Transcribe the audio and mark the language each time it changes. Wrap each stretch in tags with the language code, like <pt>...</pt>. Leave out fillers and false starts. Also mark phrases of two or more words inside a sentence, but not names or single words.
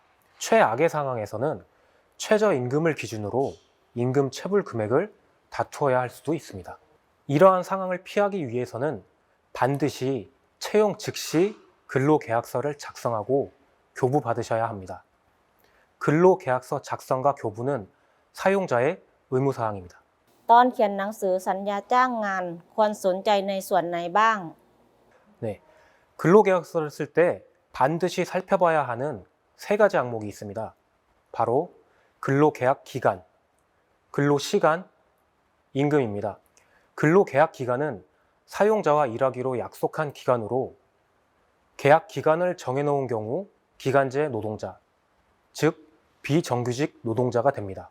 <ko>최악의 상황에서는 최저임금을 기준으로 임금 체불 금액을 다투어야 할 수도 있습니다. 이러한 상황을 피하기 위해서는 반드시 채용 즉시 근로계약서를 작성하고 교부받으셔야 합니다. 근로계약서 작성과 교부는 사용자의 의무사항입니다.</ko> <th>ตอนเขียนหนังสือสัญญาจ้างงานควรสนใจในส่วนไหนบ้าง</th> <ko>네, 근로계약서를 쓸 때 반드시 살펴봐야 하는 세 가지 항목이 있습니다. 바로 근로계약 기간, 근로시간, 임금입니다. 근로계약 기간은 사용자와 일하기로 약속한 기간으로 계약 기간을 정해놓은 경우 기간제 노동자, 즉 비정규직 노동자가 됩니다.</ko>